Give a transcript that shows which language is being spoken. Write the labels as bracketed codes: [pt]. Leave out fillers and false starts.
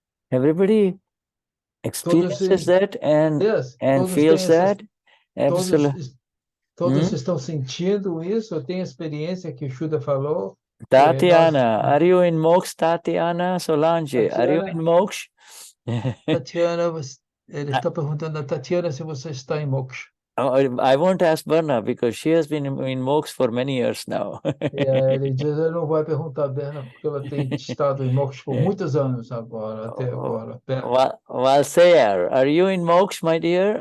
[en] Everybody experiences that and feels that. Absolutely. [pt] Todos estão sentindo isso. Eu tenho experiência que o Shuddha falou. [en] Tatiana, are you in moksha? Tatiana Solange, are you in moksha? [pt] Tatiana, ele está perguntando a Tatiana se você está em moksha. [en] I won't ask Berna because she has been in moksha for many years now. [pt] Ele diz, ele não vai perguntar a Berna porque ela tem estado em moksha por muitos anos agora, até agora. [en] Valsear, are you in moksha, my dear?